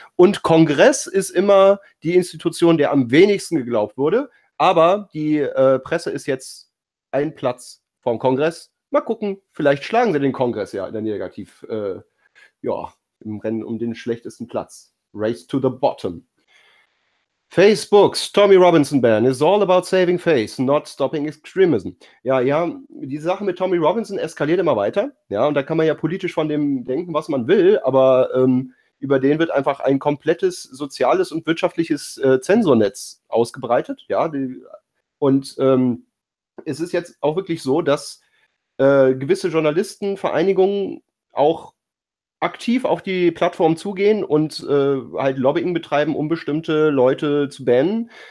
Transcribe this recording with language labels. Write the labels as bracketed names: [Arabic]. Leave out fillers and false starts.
[German] Und Kongress ist immer die Institution, der am wenigsten geglaubt wurde, aber die Presse ist jetzt ein Platz vom Kongress. Mal gucken, vielleicht schlagen sie den Kongress ja in der Negativ, im Rennen um den schlechtesten Platz. [English] Race to the bottom. Facebook's Tommy Robinson Ban is all about saving face, not stopping extremism. [German] Ja, die Sache mit Tommy Robinson eskaliert immer weiter. Ja, und da kann man ja politisch von dem denken, was man will, aber über den wird einfach ein komplettes soziales und wirtschaftliches Zensurnetz ausgebreitet. Ja, und es ist jetzt auch wirklich so, dass gewisse Journalistenvereinigungen auch aktiv auf die Plattform zugehen und halt Lobbying betreiben, um bestimmte Leute zu bannen.